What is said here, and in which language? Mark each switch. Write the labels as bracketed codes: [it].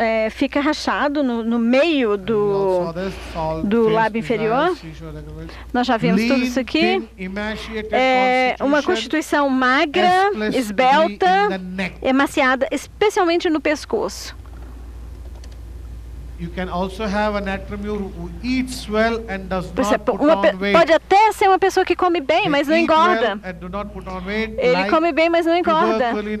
[pt] Fica rachado no meio do lábio inferior. Nós já vimos tudo isso aqui. É uma constituição magra, esbelta, emaciada, especialmente no pescoço. [en] You can also have an Natremure who eats well and does not put on weight. [pt] Pode até ser uma pessoa que come bem, mas não engorda. Ele come bem, mas não engorda.